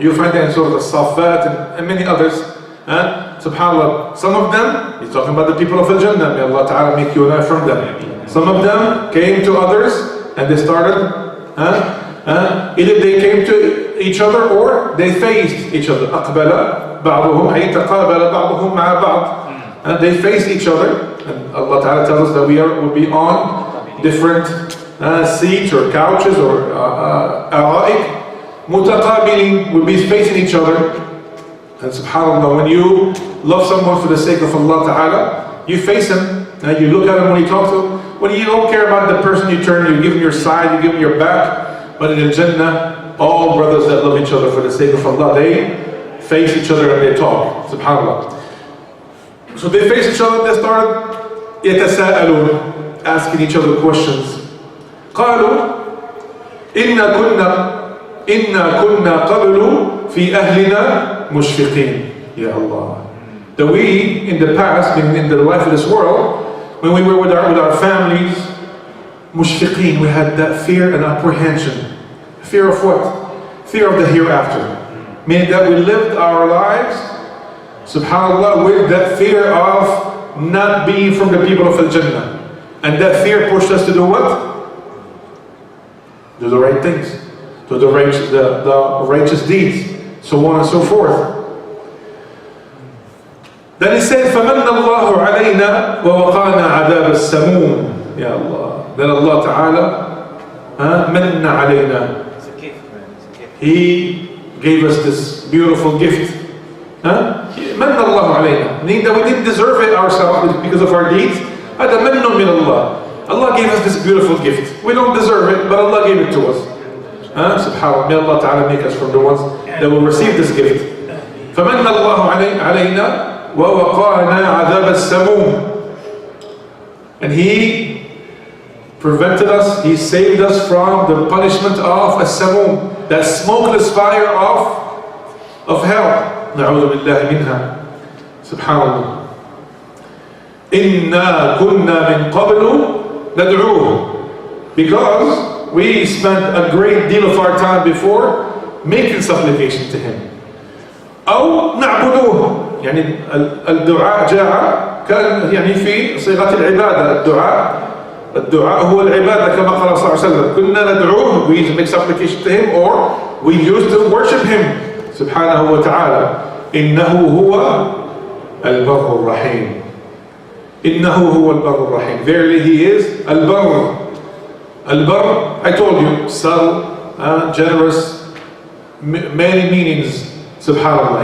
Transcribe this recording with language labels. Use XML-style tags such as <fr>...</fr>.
<en>You find that in Surah Al-Saffat and many others. SubhanAllah, some of them, he's talking about the people of Al-Jannah, may Allah ta'ala make you and I from them. Some of them came to others and they started, either they came to each other or they faced each other.</en> <ar>أقبل بعضهم أي تقابل بعضهم مع بعض.</ar> <en>They faced each other, and Allah ta'ala tells us that we will be on different seats or couches or أرائك. متقابلين, will be facing each other. And subhanAllah, when you love someone for the sake of Allah Ta'ala, you face him, and you look at him when you talk to him. When you don't care about the person, you turn, you give him your side, you give him your back. But in Al-Jannah, all brothers that love each other for the sake of Allah, they face each other and they talk. SubhanAllah. So they face each other and they started يتساءلون, asking each other questions.</en> <ar>قالوا إنا كنا قبل في أهلنا مشفقين. Ya Allah.</ar> <en>That we, in the past, in the life of this world, when we were with our families, mushfiqeen, we had that fear and apprehension. Fear of what? Fear of the hereafter. Meaning that we lived our lives, subhanAllah, with that fear of not being from the people of Al-Jannah. And that fear pushed us to do what? Do the right things. To the righteous deeds, so on and so forth. Then he said,</en> <ar>فَمَنَّ اللَّهُ عَلَيْنَا وَوَقَانَا عَذَابَ السَّمُومِ. Ya Allah.</ar> <en>Then Allah Ta'ala</en> <ar>مَنَّ عَلَيْنَا.</ar> <en>It's a gift, man. It's a gift. He gave us this beautiful gift.</en> <ar>مَنَّ اللَّهُ عَلَيْنَا.</ar> <en>Meaning that we didn't deserve it ourselves because of our deeds.</en> <ar>هذا مَنٌّ مِنَ اللَّهِ.</ar> <en>Allah gave us this beautiful gift. We don't deserve it, but Allah gave it to us. SubhanAllah, may Allah Ta'ala make us from the ones that will receive this gift.</en> <ar>فَمَنَّ اللَّهُ عَلَيْنَا وَوَقَانَا عَذَابَ السَّمُومِ.</ar> <en>And He prevented us, He saved us from the punishment of as-samum, that smokeless fire of hell.</en> <ar>نَعُوذُ بِاللَّهِ مِنْهَا. SubhanAllah. إِنَّا كُنَّا مِن قَبْلُ نَدْعُوهُ.</ar> <en>Because we spent a great deal of our time before making supplication to Him.</en> <ar>أو نعبدوه. يعني الدعاء جاء كان يعني في صيغة العبادة. الدعاء هو العبادة كما قال صلى الله عليه وسلم. كنا ندعوه,</ar> <en>we used to make supplication to Him, or we used to worship Him سبحانه وتعالى.</en> <ar>إنه هو البر الرحيم. إنه هو البر الرحيم.</ar> <en>Verily He is البر. Al-Barr, I told you, subtle, generous, many meanings, subhanAllah.</en>